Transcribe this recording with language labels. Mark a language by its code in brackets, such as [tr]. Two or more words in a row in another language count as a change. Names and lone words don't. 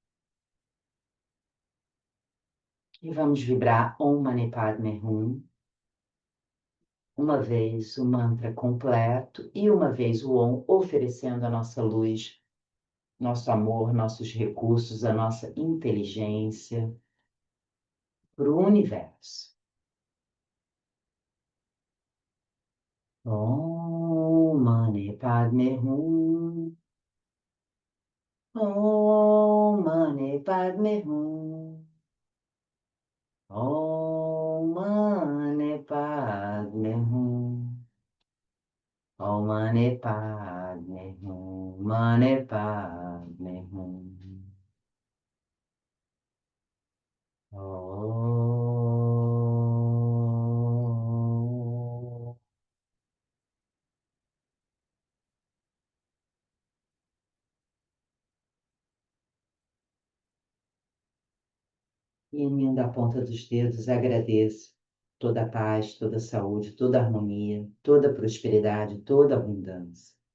[pt] E vamos vibrar [sa] Om Mani Padme Hum. [pt] Uma vez o mantra completo e uma vez o Om, oferecendo a nossa luz, nosso amor, nossos recursos, a nossa inteligência para o universo. [sa] Om Mani Padme Hum. Om Mani Padme Hum. Om Mani Padme Hum. Om Mani Padme Hum. Mani Padme Hum. Oh. [pt] E unindo a ponta dos dedos, agradeço toda a paz, toda a saúde, toda a harmonia, toda a prosperidade, toda a abundância.